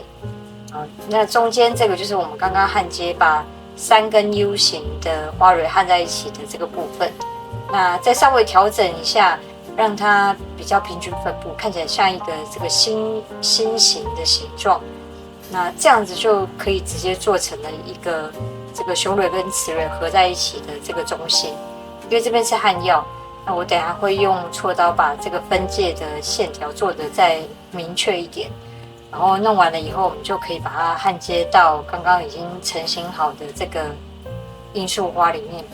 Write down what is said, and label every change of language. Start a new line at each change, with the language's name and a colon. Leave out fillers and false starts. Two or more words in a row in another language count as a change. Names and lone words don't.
Chinese: 那中間這個就是我們剛剛焊接把3根 U 型的花蕊焊在一起的這個部分。那再稍微調整一下， 讓它比較平均分布，看起來像一個這個心形的形狀。那這樣子就可以直接做成了一個這個雄蕊跟雌蕊合在一起的這個中心。因為這邊是漢藥，那我等一下會用銼刀把這個分界的線條做得再明確一點。然後弄完了以後，我們就可以把它焊接到剛剛已經成型好的這個罌粟花裡面。